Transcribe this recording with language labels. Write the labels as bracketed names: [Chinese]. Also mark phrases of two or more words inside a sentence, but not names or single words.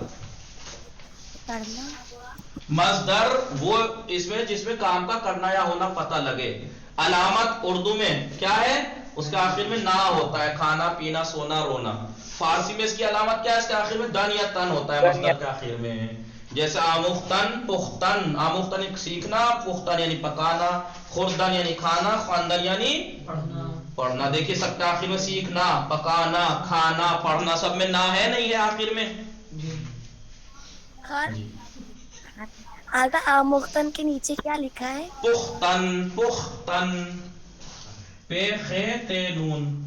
[Urdu] مصدر وہ اس میں جس میں کام کا کرنا یا ہونا پتہ لگے. علامت اردو میں کیا ہے؟ اس کے آخر میں نا ہوتا ہے. کھانا پینا سونا رونا. فارسی میں اس کی علامت کیا ہے؟ اس کے آخر میں دن یا تن ہوتا ہے مصدر کے آخر میں. جیسے [Persian] آموختن پختن. [Urdu] آموختن یعنی سیکھنا, پختن یعنی پکانا, خوردن یعنی کھانا, خواندن یعنی پڑھنا. دیکھیے سب کے آخر میں سیکھنا پکانا کھانا پڑھنا سب میں نہ ہے نہیں ہے آخر میں. آگا آموختن کے نیچے کیا لکھا ہے؟ [Persian] پختن. پختن [Urdu] پے خے تے نون.